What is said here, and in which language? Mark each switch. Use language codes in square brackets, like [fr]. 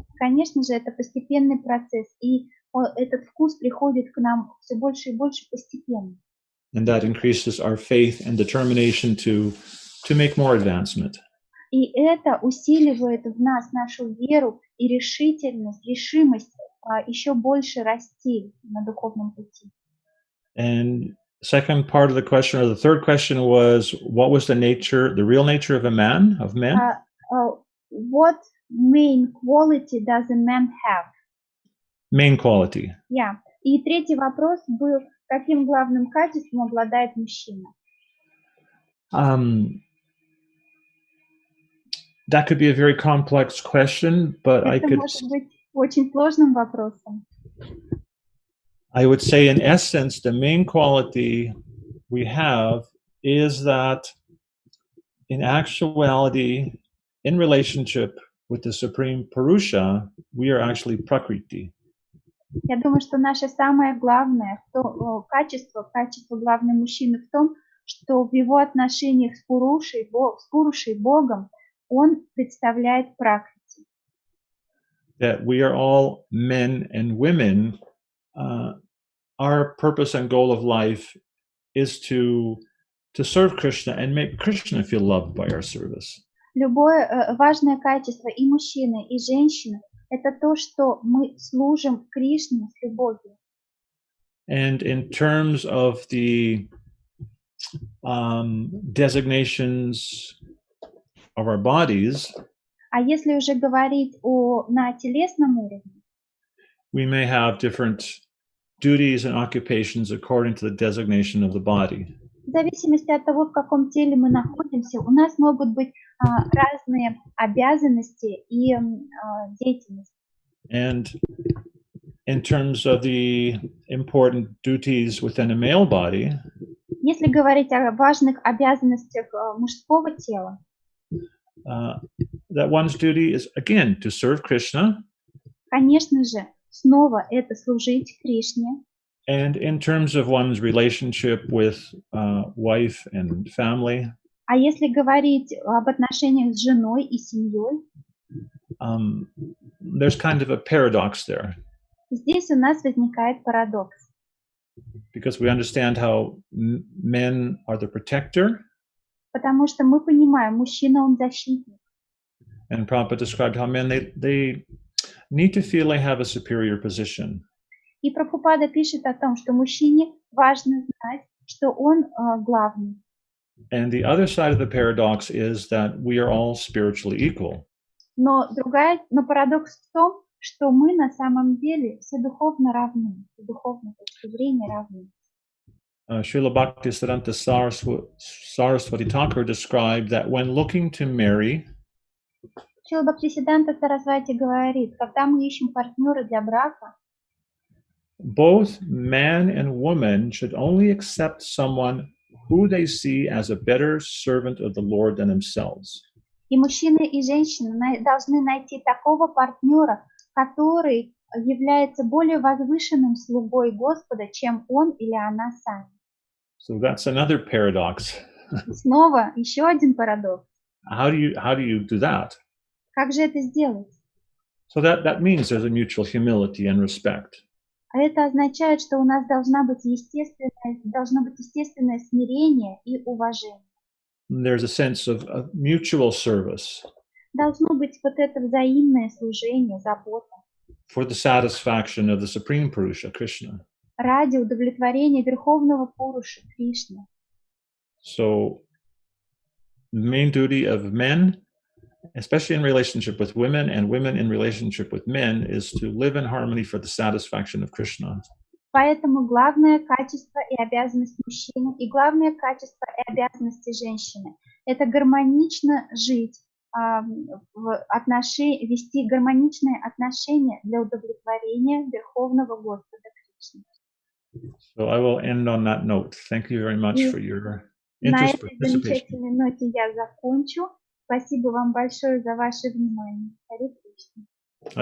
[ru] Конечно же, это постепенный процесс, и этот вкус приходит к нам все больше и больше постепенно. [en] And that increases our faith and determination to make more advancement. [ru] И это усиливает в нас нашу веру и решимость еще больше расти на духовном пути. [en] And second part of the question, or the third question, was what was the real nature of man? What main quality does a man have? Main quality. Yeah. [ru] И третий вопрос был, каким главным качеством обладает мужчина? [en] That could be a very complex question, but [ru] Это может быть очень сложным вопросом. [en] I would say, in essence, the main quality we have is that, in actuality, in relationship with the Supreme Purusha, we are actually Prakriti. [ru] Я думаю, что наше самое главное качество главного мужчины в том, что в его отношениях с Пурушей Богом, он представляет Пракрити. [en] That we are all men and women. Our purpose and goal of life is to serve Krishna and make Krishna feel loved by our service. [ru] Любое важное качество и мужчины, и женщины – это то, что мы служим Кришне с любовью. [en] And in terms of the designations of our bodies, [ru] а если уже говорить на телесном уровне, [en] we may have different duties and occupations according to the designation of the body. [ru] В зависимости от того, в каком теле мы находимся, у нас могут быть разные обязанности и деятельность. [en] And in terms of the important duties within a male body, [ru] если говорить о важных обязанностях мужского тела, [en] that one's duty is again to serve Krishna. [ru] Конечно же, снова это служить Кришне. [en] And in terms of one's relationship with wife and family, [ru] а если говорить об отношениях с женой и семьей, [en] there's kind of a paradox there. [ru] Здесь у нас возникает парадокс. [en] Because we understand how men are the protector. [ru] Потому что мы понимаем, мужчина он защитник. [en] And Prabhupada described how men, they need to feel they have a superior position. [ru] И Прабхупада пишет о том, что мужчине важно знать, что он главный. [en] And the other side of the paradox is that we are all spiritually equal. [ru] Но парадокс в том, что мы на самом деле все духовно равны, с духовной точки зрения равны. [en] Srila Bhaktisiddhanta Saraswati Thakur described that when looking to marry, [ru] Шрила Бхактивиданта Сарасвати говорит, когда мы ищем партнера для брака, [en] both man and woman should only accept someone who they see as a better servant of the Lord than themselves. [ru] И мужчина и женщина должны найти такого партнера, который является более возвышенным слугой Господа, чем он или она сами. [en] So that's another paradox. [ru] Снова еще один парадокс. [en] How do you do that? [ru] Как же это сделать? [en] So that means there's a mutual humility and respect. [ru] А это означает, что у нас должно быть естественное смирение и уважение. [en] There's a sense of mutual service. [ru] Должно быть вот это взаимное служение, забота. [en] For the satisfaction of the Supreme Purusha, Krishna. [ru] Ради удовлетворения Верховного Пуруши, Кришны. [en] So the main duty of men, especially in relationship with women and women in relationship with men, is to live in harmony for the satisfaction of Krishna. [ru] Поэтому главное качество и обязанность мужчины и главное качество и обязанности женщины – это гармонично жить, вести гармоничные отношения для удовлетворения Верховного Господа Кришны. [en] So I will end on that note. Thank you very much for your [ru] На [en] interest, [ru] этой [en] participation. [ru] замечательной ноте я закончу. Спасибо вам большое за ваше внимание. Харе Кришна.